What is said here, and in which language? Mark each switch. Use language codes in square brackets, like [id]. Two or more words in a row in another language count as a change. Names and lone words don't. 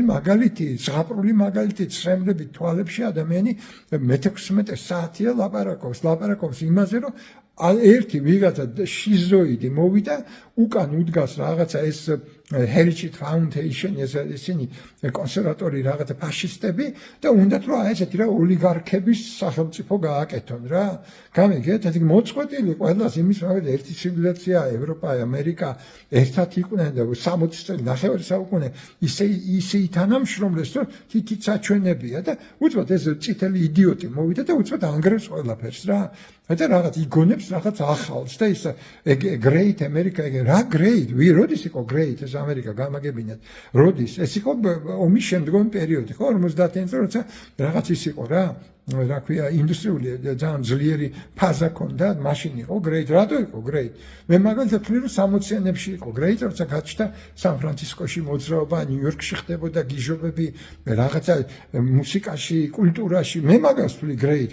[ka] მაგალითი, ზღაპრული მაგალითი, ცრემლებით თვალებში ადამიანი მე-16 საათია ლაპარაკობს იმაზე რომ ერთი ვიღაცა შიზოიდი მოვიდა უკან უდგას რაღაცა ეს Heritage Foundation ისინი კონსერვატორი რაღაცა ფაშისტები და უნდათ რომ აი ესეთი რა ოლიგარქების სახელმწიფო გააკეთონ რა გამიგეთ ეს მოწყვეტილი ყველას იმის მაგალითად ერთი ცივილიზაცია ევროპა ამერიკა ერთად იყვნენ და 60 წელი ნახევარი საუკუნე ისე ითანამშრომლეს რომ თითით საჩვენებია და უცბად ეს წითელი იდიოტი მოვიდა და უცბად ანგრევს ყველაფერს რა და რაღაც იგონებს რაღაც ახალს და ის [en] great America [ka] რა great როდის იყო great ეს ამერიკა გამაგებინათ როდის ეს იყო ომის შემდგომ პერიოდი ხო 50-იან წლებში როცა რაღაც ის იყო რა ქვია ინდუსტრიული ძალიან ძლიერი ფაზა ქონდა მაშინ იყო great რატო იყო great მე მაგალითად ვთვლი რომ 60-იანებში იყო great როცა გაჩნდა სან-ფრანცისკოში მოძრაობა ნიუ-იორკში ხდებოდა გიჟობები რაღაცა მუსიკაში კულტურაში მე მაგას ვთვლი great